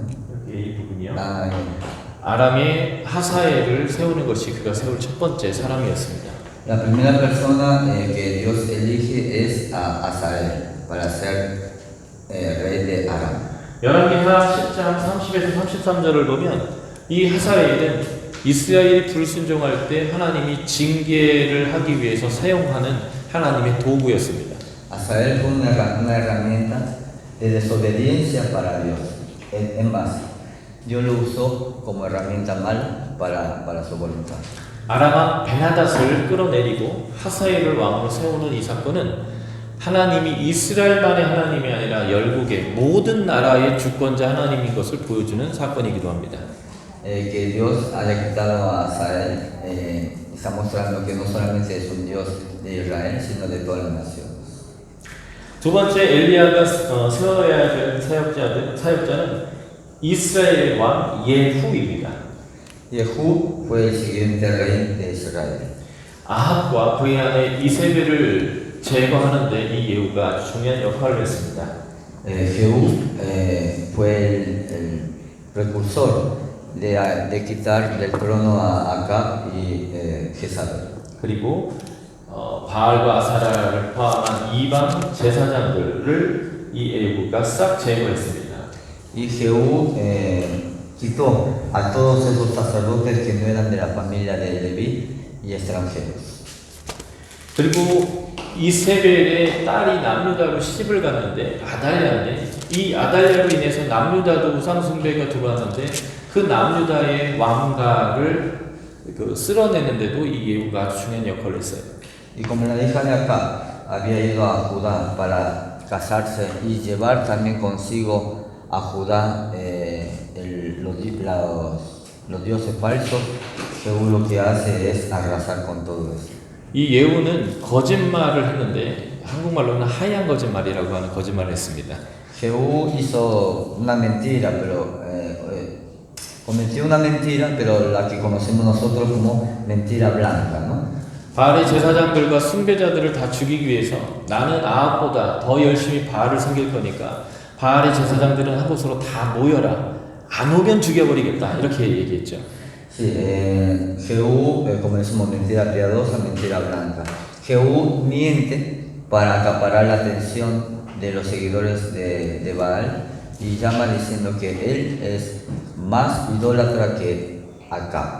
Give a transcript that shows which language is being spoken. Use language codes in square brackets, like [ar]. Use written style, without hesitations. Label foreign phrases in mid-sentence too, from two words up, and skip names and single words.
[ko] 여기 이 부분이요. 아, 예. 아람의 하사엘을 세우는 것이 그가 세울 첫 번째 사람이었습니다. [es] La primera persona que Dios elige es a Asael para ser rey de Aram. [ko] 열왕기하 10장 30에서 33절을 보면 이 하사엘은 이스라엘이 불순종할 때 하나님이 징계를 하기 위해서 사용하는 하나님의 도구였습니다. [es] Asael fue una herramienta de desobediencia para Dios. Es más, Dios lo usó como herramienta mala para su voluntad. [ko] 아람왕 베나닷을 끌어내리고 하사엘을 왕으로 세우는 이 사건은 하나님이 이스라엘만의 하나님이 아니라 열국의 모든 나라의 주권자 하나님인 것을 보여주는 사건이기도 합니다. [es] Que Dios haya quitado a Asael está mostrando que no solamente es un Dios de Israel, sino de todas las naciones. [ko] 두 번째 엘리야가 세워야 될 사역자는 이스라엘의 왕 예후입니다. [es] Jehú fue el siguiente rey de Israel. [ko] 아합과 그의 아내 이세벨을 제거하는데 이 예후가 아주 중요한 역할을 했습니다. [es] Jehú fue el precursor de quitar del trono a Acab y Jezabel. [ko] 그리고 바알과 아사라를 포함한 이방 제사장들을 이 예후가 싹 제거했습니다. [es] Y Jehú quitó a todos esos sacerdotes que no eran de la familia de Leví y extranjeros. [ko] 그리고 이세벨의 딸이 남유다로 시집을 갔는데 아달랴인데 이 아달랴로 인해서 남유다도 우상 숭배가 들어왔는데 그 남유다의 왕가를 쓸어내는데도 이 예후가 아주 중요한 역할을 했어요. [es] Y como la hija de Acab había ido a Judá para casarse y llevar también consigo a Judá los dioses falsos, Jehú lo que hace es arrasar con todo eso. [ko] 이 예후는 거짓말을 했는데 한국말로는 하얀 거짓말이라고 하는 거짓말을 했습니다. [es] Jehú hizo una mentira, pero cometió una mentira, pero la que conocemos nosotros como mentira blanca, ¿no? [ko] 바알의 제사장들과 숭배자들을 다 죽이기 위해서 나는 아합보다 더 열심히 바알을 섬길 거니까 바알의 제사장들은 한 곳으로 다 모여라. 안 오면 죽여버리겠다. 이렇게 얘기했죠. [es] Sí, Jehú, como decimos, mentira piadosa, mentira blanca. Jehú miente para acaparar la atención de los seguidores de Baal y llama diciendo que él es más idólatra que Acab.